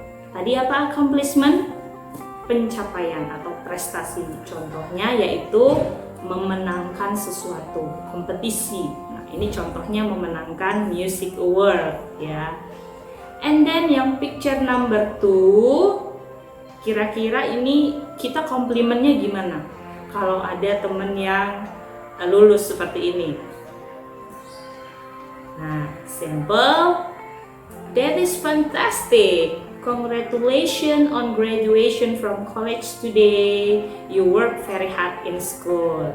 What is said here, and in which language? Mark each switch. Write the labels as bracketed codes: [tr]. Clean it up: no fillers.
[id] Tadi apa accomplishment? Pencapaian atau prestasi. Contohnya yaitu memenangkan sesuatu, kompetisi. Ini contohnya memenangkan music award, ya. [en] And then [id] yang picture number 2, kira-kira ini kita komplimennya gimana? Kalau ada temen yang lulus seperti ini. [en] Nah, simple. That is fantastic. Congratulations on graduation from college today. You work very hard in school.